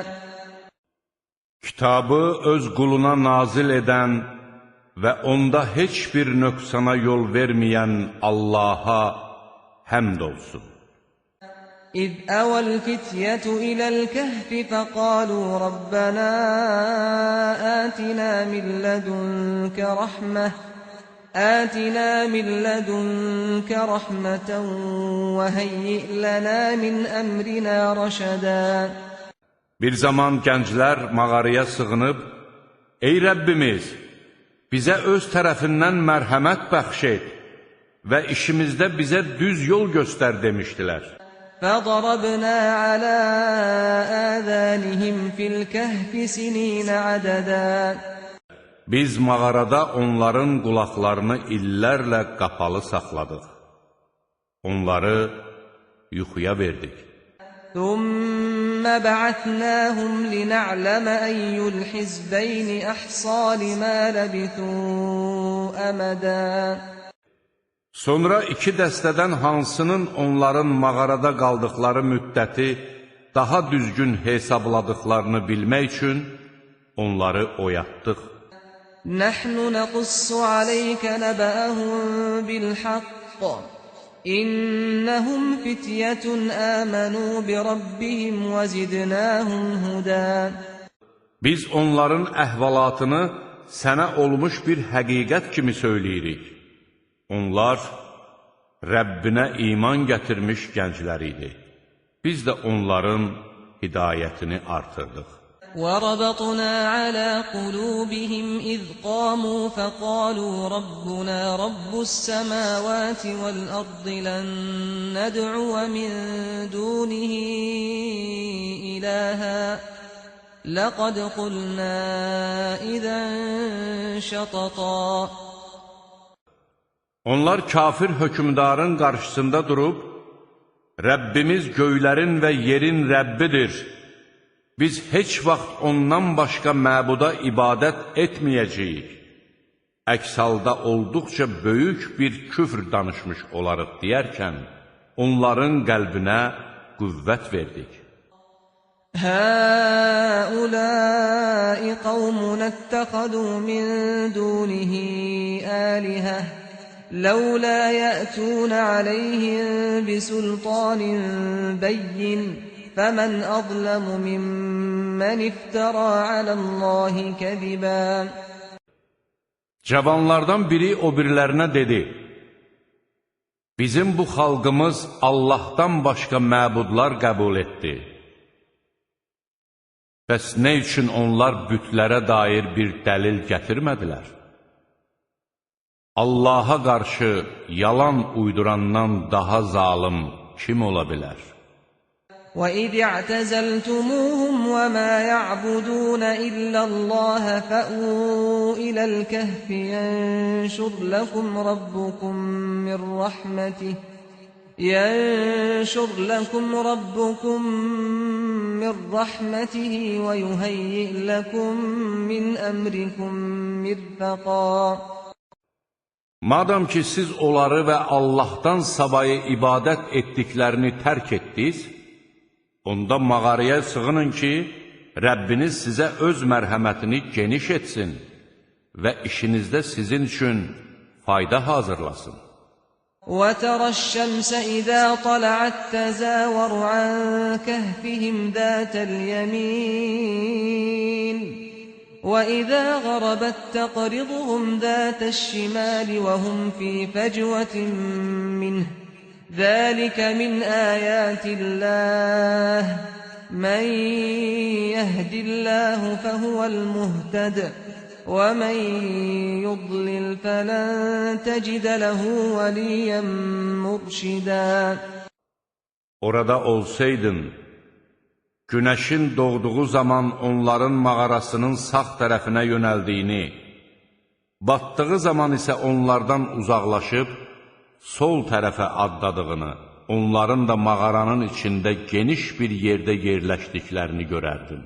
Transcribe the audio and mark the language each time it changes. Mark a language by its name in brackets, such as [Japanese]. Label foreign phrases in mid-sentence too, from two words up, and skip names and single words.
[Azerbaijani] Kitabı öz quluna nazil edən və onda heç bir nöqsana yol verməyən Allaha həmd olsun. [Arabic] إذ أوى الفتية إلى الكهف فقالوا ربنا آتنا من لدنك رحمة وهيئ لنا من أمرنا رشدا. [Azerbaijani] Bir zaman gənclər mağaraya sığınıb, ey Rəbbimiz, bizə öz tərəfindən mərhəmət bəxş et və işimizdə bizə düz yol göstər demişdilər. [Arabic] فَضَرَبْنَا عَلَى آذَانِهِمْ فِي الْكَهْفِ سِنِينَ عَدَدًا. [Azerbaijani] Biz mağarada onların qulaqlarını illərlə qapalı saxladıq. Onları yuxuya verdik. [Arabic] ثُمَّ بَعَثْنَاهُمْ لِنَعْلَمَ أَيُّ الْحِزْبَيْنِ أَحْصَىٰ لِمَا لَبِثُوا أَمَدًا. [Azerbaijani] Sonra iki dəstədən hansının onların mağarada qaldıqları müddəti daha düzgün hesabladıqlarını bilmək üçün onları oyatdıq. [Arabic] نَحْنُ نَقُصُّ عَلَيْكَ نَبَأَهُم بِالْحَقِّ إِنَّهُمْ فِتْيَةٌ آمَنُوا بِرَبِّهِمْ وَزِدْنَاهُمْ هُدًى. [Azerbaijani] Biz onların əhvalatını sənə olmuş bir həqiqət kimi söyləyirik. Onlar Rəbbinə iman gətirmiş gənclər idi. Biz də onların hidayətini artırdıq. [Arabic] وَرَبَطْنَا عَلَى قُلُوبِهِمْ إِذْ قَامُوا فَقَالُوا رَبُّنَا رَبُّ السَّمَاوَاتِ وَالْأَرْضِ لَن نَّدْعُوَ مِن دُونِهِ إِلَٰهًا لَّقَدْ قُلْنَا إِذًا شَطَطًا. [Azerbaijani] Onlar kafir hökümdarın qarşısında durub, Rəbbimiz göylərin və yerin Rəbbidir. Biz heç vaxt ondan başqa məbuda ibadət etməyəcəyik. Əks halda olduqca böyük bir küfr danışmış olarıq deyərkən, onların qəlbinə qüvvət verdik. [Arabic] هَٰؤُلَاءِ قَوْمُنَا اتَّخَذُوا مِن دُونِهِ آلِهَةً لَوْلَا يَأْتُونَ عَلَيْهِم بِسُلْطَانٍ بَيِّنٍ فَمَنْ أَظْلَمُ مِمَّنِ افْتَرَىٰ عَلَى اللّٰهِ كَذِبًا. [Azerbaijani] Cavanlardan biri o birilərinə dedi, bizim bu xalqımız Allahdan başqa məbudlar qəbul etdi. Bəs nə üçün onlar bütlərə dair bir dəlil gətirmədilər? Allaha qarşı yalan uydurandan daha zalım kim ola bilər? [Arabic] وَإِذِ اعْتَزَلْتُمُوهُمْ وَمَا يَعْبُدُونَ إِلَّا اللَّهَ فَأْوُوا إِلَى الْكَهْفِ يَنشُرْ لَكُمْ رَبُّكُم مِّن رَّحْمَتِهِ وَيُهَيِّئْ لَكُم مِّنْ أَمْرِكُم مِّرْفَقًا. [Azerbaijani] Madam ki siz onları və Allahdan savayı ibadət etdiklərini tərk etdiniz, onda mağaraya sığının ki, Rəbbiniz sizə öz mərhəmətini geniş etsin və işinizdə sizin üçün fayda hazırlasın. [Arabic] وَتَرَى الشَّمْسَ إِذَا طَلَعَت تَّزَاوَرُ عَن كَهْفِهِمْ ذَاتَ الْيَمِينِ وَإِذَا غَرَبَت تَّقْرِضُهُمْ ذَاتَ الشِّمَالِ وَهُمْ فِي فَجْوَةٍ مِّنْهُ ذَلِكَ مِنْ آيَاتِ اللَّهِ مَن يَهْدِ اللَّهُ فَهُوَ الْمُهْتَدِ وَمَن يُضْلِلْ فَلَن تَجِدَ لَهُ وَلِيًّا مُّرْشِدًا. [Azerbaijani] Orada olsaydın, günəşin doğduğu zaman onların mağarasının sağ tərəfinə yönəldiyini, batdığı zaman isə onlardan uzaqlaşıb, sol tərəfə addadığını, onların da mağaranın içində geniş bir yerdə yerləşdiklərini görərdin.